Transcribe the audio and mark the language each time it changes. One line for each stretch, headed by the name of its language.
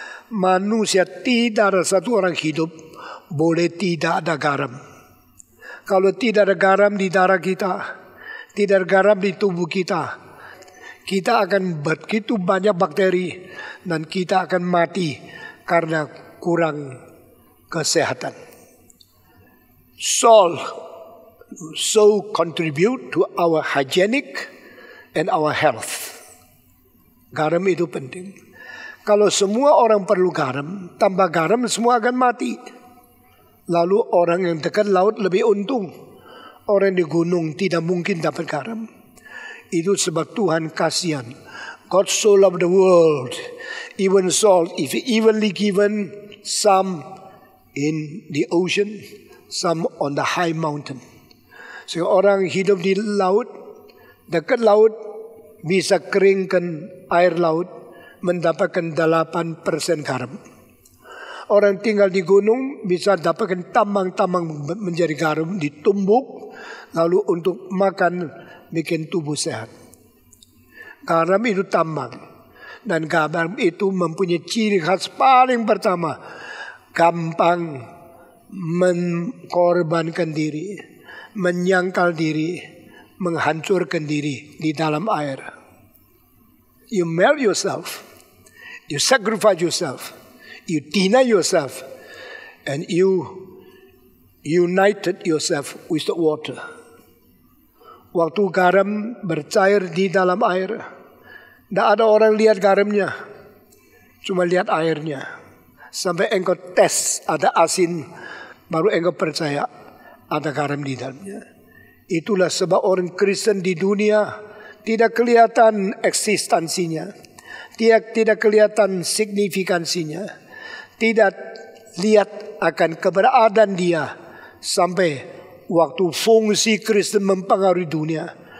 Indonesian: Manusia tidak ada satu orang hidup boleh tidak ada garam. Kalau tidak ada garam di darah kita, tidak ada garam di tubuh kita, kita akan begitu banyak bakteri dan kita akan mati karena kurang kesehatan.
English: Salt so contribute to our hygienic and our health.
Indonesian: Garam itu penting. Kalau semua orang perlu garam, tanpa garam semua akan mati. Lalu orang yang dekat laut lebih untung. Orang di gunung tidak mungkin dapat garam. Itu sebab Tuhan kasihan.
English: God so loved the world. Even salt, if evenly given, some in the ocean, some on the high mountain.
Indonesian: Sehingga orang hidup di laut, dekat laut, bisa keringkan air laut, mendapatkan 8% garam. Orang tinggal di gunung bisa dapatkan tambang-tambang menjadi garam, ditumbuk, lalu untuk makan bikin tubuh sehat. Garam itu tambang. Dan garam itu mempunyai ciri khas paling pertama. Gampang mengorbankan diri, menyangkal diri, menghancurkan diri di dalam air.
English: You melt yourself. You sacrifice yourself. You deny yourself. And you united yourself with the water.
Indonesian: Waktu garam bercair di dalam air, tidak ada orang lihat garamnya, cuma lihat airnya. Sampai engkau tes ada asin, baru engkau percaya ada garam di dalamnya. Itulah sebab orang Kristen di dunia tidak kelihatan eksistensinya, tidak kelihatan signifikansinya, tidak lihat akan keberadaan dia sampai waktu fungsi Kristen mempengaruhi dunia.